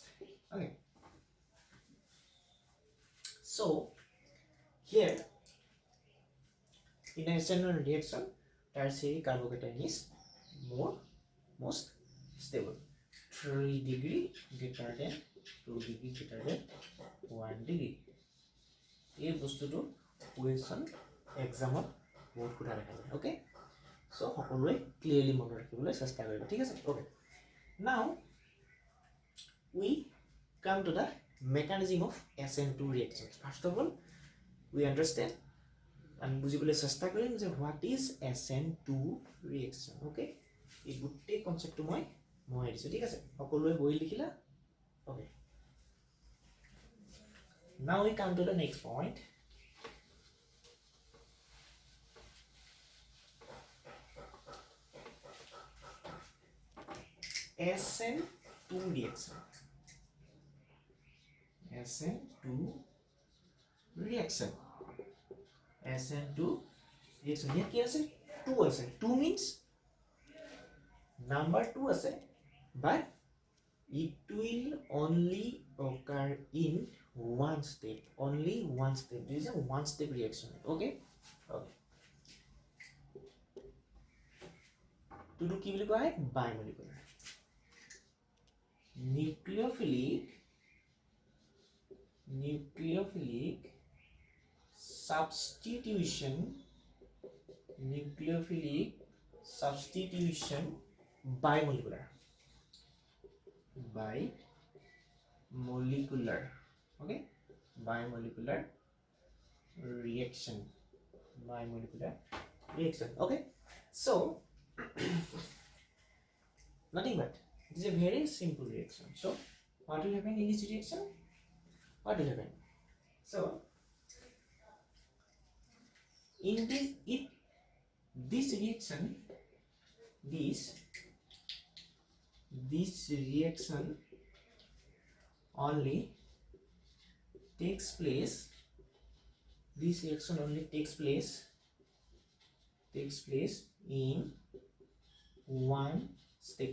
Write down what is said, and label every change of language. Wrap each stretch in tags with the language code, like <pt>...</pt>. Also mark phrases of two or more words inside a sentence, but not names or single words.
<en>Okay, so here in a Sn1 reaction, tertiary carbocation is most stable. 3 degree greater than 2 degree greater than 1 degree.</en> <as>এই বস্তুটো</as> <en>question examত</en> <as>বহুত কোঠা দেখা যায়। ওকে, সো সকলোৱে ক্লিয়াৰলি মনত ৰাখিবলৈ চেষ্টা কৰিব। ঠিক আছে,</as> <en>Okay. Now we come to the mechanism of Sn2 reaction. first of all we understand,</en> <as>আমি বুজিবলৈ চেষ্টা কৰিম যে</as> <en>what is Sn2 reaction.</en> <as>ওকে, এই গোটেই কনচেপ্টটো মই দিছোঁ। ঠিক আছে, সকলোৱে বহি লিখিলা?</as> <en>ওকে, now we come to the next point. Sn2 reaction. Sn2 reaction. Sn2 reaction. Here</en> <as>কি আছে?</as> <en>2 আছে। 2 means number 2 আছে, but it will only occur in one step, only one step. This is a one step reaction. Okay, okay. To do</en> <as>কি বুলি কোৱা হয়?</as> <en>Bimolecular. Nucleophilic substitution. Nucleophilic substitution bimolecular. Bimolecular. Okay, bimolecular reaction. Bimolecular reaction. Okay, so nothing but it is a very simple reaction. So what will happen in this reaction? What will happen? So in this reaction, this reaction only takes place, this reaction only takes place in one step.</en>